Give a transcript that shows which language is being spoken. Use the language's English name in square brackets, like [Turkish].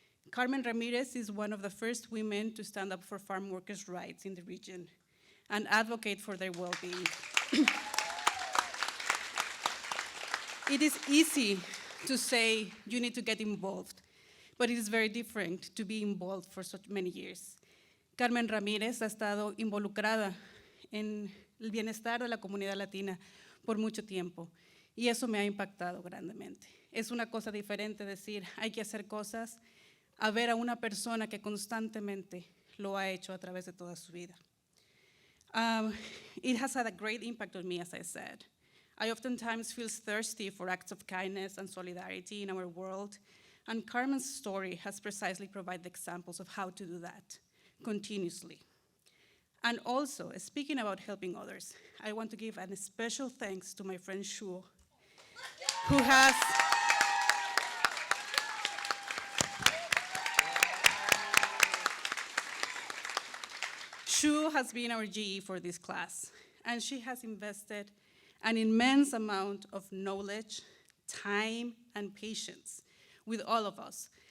[English] Carmen Ramirez is one of the first women to stand up for farm workers' rights in the region and advocate for their well-being. It is easy to say you need to get involved, but it is very different to be involved for so many years. [Spanish] Carmen Ramírez ha estado involucrada en el bienestar de la comunidad latina por mucho tiempo, y eso me ha impactado grandemente. Es una cosa diferente decir hay que hacer cosas a ver a una persona que constantemente lo ha hecho a través de toda su vida. [English] It has had a great impact on me, as I said. I oftentimes feel thirsty for acts of kindness and solidarity in our world, and Carmen's story has precisely provided examples of how to do that continuously. And also, speaking about helping others, I want to give a special thanks to my friend Shuo, who has Shu has been our GE for this class, and she has invested an immense amount of knowledge, time, and patience with all of us.